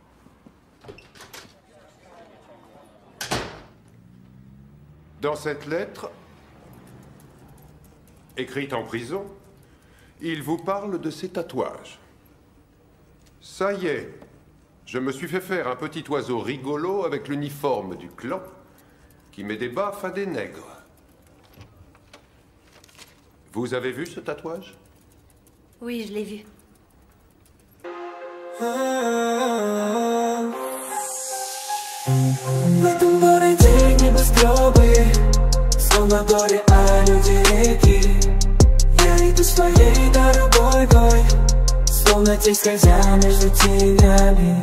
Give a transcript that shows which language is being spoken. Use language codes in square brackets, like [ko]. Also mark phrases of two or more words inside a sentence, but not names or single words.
[fr] Dans cette lettre, écrite en prison, il vous parle de ses tatouages. Ça y est, je me suis fait faire un petit oiseau rigolo avec l'uniforme du clan qui met des baffes à des nègres. Vous avez vu ce tatouage? Oui, je l'ai vu. [ru] В этом городе небоскребы, словно горе, а люди реки. Я иду своей дорогой, словно тень скользя между тенями.